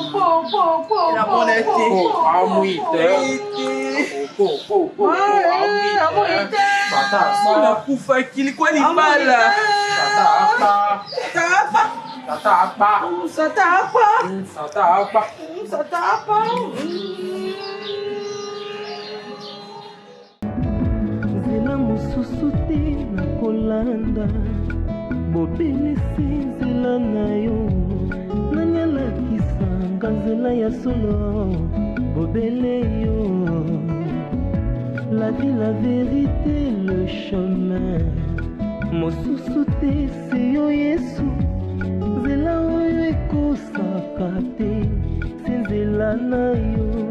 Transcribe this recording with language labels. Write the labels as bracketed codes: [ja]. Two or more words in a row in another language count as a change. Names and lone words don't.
[ln] La bonne la kufa kili kwa ni bala. Nzela mosusu te na kolanda bobelisi nzela na yo nanyalakisanga nzela ya solo bobele yo. [fr] La vie, la vérité, le chemin [ln] mosusu te se yo Yesu nzela oyo ekosaka te se nzela na yo.